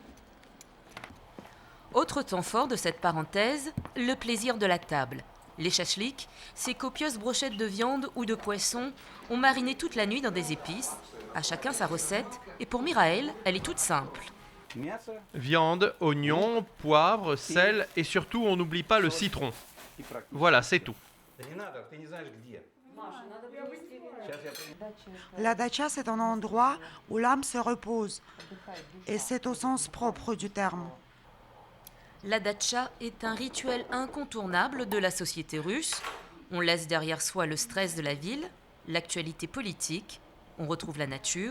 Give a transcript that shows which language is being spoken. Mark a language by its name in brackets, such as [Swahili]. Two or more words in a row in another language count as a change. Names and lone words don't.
[French] Autre temps fort de cette parenthèse, le plaisir de la table. Les chachliks, ces copieuses brochettes de viande ou de poisson, ont mariné toute la nuit dans des épices. À chacun sa recette, et pour Mirael, elle est toute simple. [Russian] мясо [French] Viande, oignons, poivre, sel et surtout on n'oublie pas le citron. [Russian] и практически. [French] Voilà, c'est tout. [Russian] Да не надо, ты не знаешь где. Сейчас я принесу. [French] La dacha, c'est un endroit où l'âme se repose. Et c'est au sens propre du terme. La datcha est un rituel incontournable de la société russe. On laisse derrière soi le stress de la ville, l'actualité politique, on retrouve la nature.